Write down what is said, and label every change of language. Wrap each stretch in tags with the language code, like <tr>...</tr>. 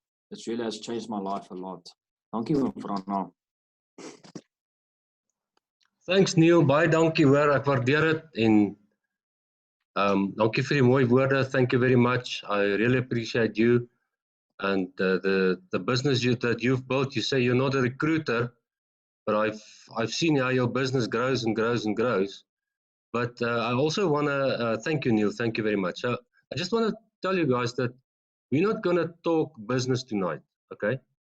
<en>It really has changed my life a lot. Thank you for now.</en> <af>Thanks Neil, baie dankie hoor, ek waardeer dit en dankie vir die mooi woorde.</af> <en>Thank you very much. I really appreciate you and the business that you've built. You say you're not a recruiter, but I've seen how your business grows and grows and grows. But I also want to thank you, Neil. Thank you very much. So I just want to tell you guys that we're not going to talk business tonight, okay?</en>